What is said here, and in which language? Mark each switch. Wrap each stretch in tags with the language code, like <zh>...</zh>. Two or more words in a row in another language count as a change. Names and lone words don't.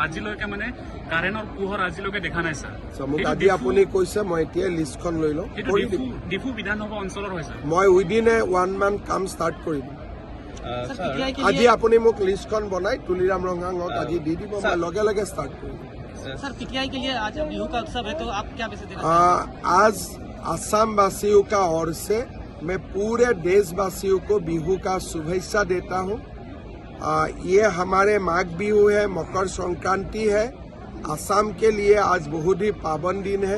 <as>আজিলৈকে মানে কাৰেণ্টৰ পোহৰ আজিলৈকে দেখা নাই স্যার। মোক আজি আপুনি কৈছে, মই এতিয়া লিষ্টখন লৈ লওঁ। ডিফু বিধানসভা অঞ্চলৰ হয় স্যার। মই</as> <en>within a 1 month</en> <as>কাম ষ্টাৰ্ট কৰিম। আজি আপুনি মোক লিষ্টখন বনাই তুলিৰাম ৰঙাঙক আজি দি দিব, মই লগে লগে ষ্টাৰ্ট কৰিম।</as> <hi>सर पीटीआई के लिए आज बिहू का उत्सव है, तो आप क्या मैसेज देना? आज असम वासियों का ओर से मैं पूरे देशवासियों को बिहू का शुभेच्छा देता हूं। ये हमारे माघ बिहू है, मकर संक्रांति है। असम के लिए आज बहुत ही पावन दिन है।</hi>